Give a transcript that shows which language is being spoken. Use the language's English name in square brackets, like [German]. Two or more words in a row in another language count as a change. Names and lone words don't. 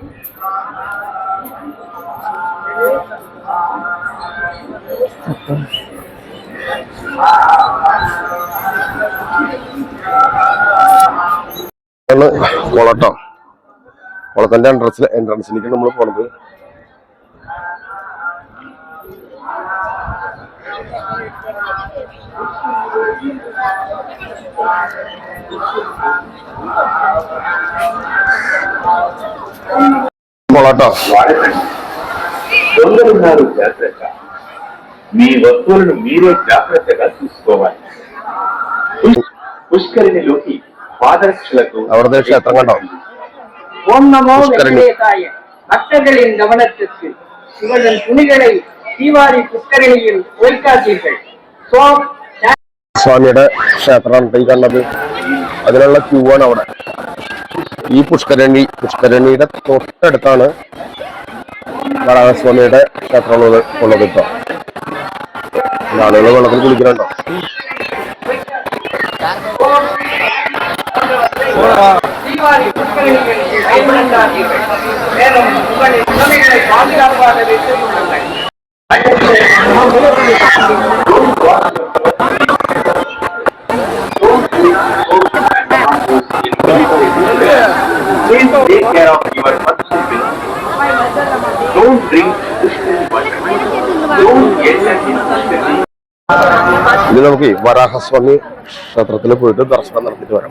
[Malayalam] കുളട്ടോ, കുളത്തിന്റെ എൻട്രൻസിലേക്ക് നമ്മൾ പോണത്. కుళాటో [Telugu] కొందరున్నారు జాగ్రత్త, మీ వస్తువులను మీరే జాగ్రత్తగా చూసుకోవాలి. పుష్కరిణిలోకి పాదరక్షలకు [Malayalam] അവരുടെ ക്ഷേത്രം കണ്ടോ? [Sanskrit] ஓம் நமோ [Tamil] புஷ்கரணி. [Sanskrit] வெங்கடேசாய. [Tamil] பக்தர்களின் கவனத்திற்கு இவர்கள் துணிகளை தீவாரி புஷ்கரணியில் வைக்காதீர்கள். [Malayalam] സ്വാമിയുടെ ക്ഷേത്രമാണ് ഈ കണ്ടത്. അതിനുള്ള ക്യൂ ആണ് അവിടെ. ഈ പുഷ്കരണിയുടെ തൊട്ടടുത്താണ് വരാഹസ്വാമിയുടെ ക്ഷേത്രം ഉള്ളത് ഇപ്പൊ. ആളുകൾ വെള്ളത്തിൽ കുളിക്കുന്നുണ്ടോ? [Tamil] தீவாரி புஷ்கரணியில் பயன்படுத்தாதீர்கள். மேலும் உங்களின் துணிகளை பாதுகாப்பாக வைத்துக் கொள்ளுங்கள். [English] Please take care of your personal belongings. Don't drink Pushkari water. Don't enter in Pushkari. [Malayalam] ഇനി നമുക്ക് വരാഹസ്വാമി ക്ഷേത്രത്തിൽ പോയിട്ട് ദർശനം നടത്തിയിട്ട് വരാം.